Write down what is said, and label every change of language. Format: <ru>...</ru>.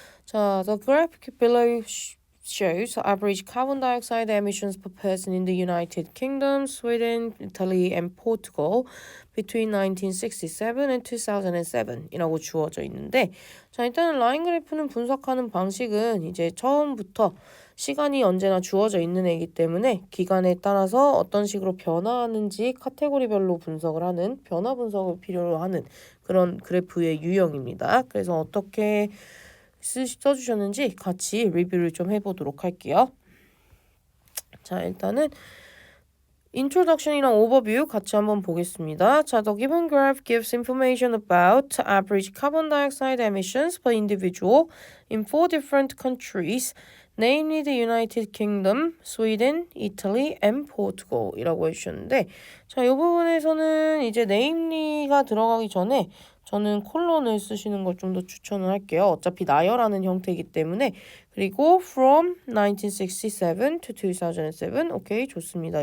<ko>자,</ko> <en>the graphic below shows average carbon dioxide emissions per person in the United Kingdom, Sweden, Italy, and Portugal between 1967 and 2007</en> <ko>이라고 주어져 있는데, 자, 일단은 라인 그래프는 분석하는 방식은 이제 처음부터 시간이 언제나 주어져 있는 애이기 때문에 기간에 따라서 어떤 식으로 변화하는지 카테고리별로 분석을 하는 변화 분석을 필요로 하는 그런 그래프의 유형입니다. 그래서 어떻게 써주셨는지 같이 리뷰를 좀 해보도록 할게요. 자, 일단은 Introduction이랑 Overview 같이 한번 보겠습니다.</ko> <en>자, the given graph gives information about average carbon dioxide emissions per individual in 4 different countries, namely the United Kingdom, Sweden, Italy, and Portugal</en> <ko>이라고 해주셨는데, 자, 이 부분에서는 이제 namely가 들어가기 전에 저는 콜론을 쓰시는 걸 좀 더 추천을 할게요. 어차피 나열하는 형태이기 때문에. 그리고</ko> <en>from 1967 to 2007</en> <ko>오케이 좋습니다.</ko>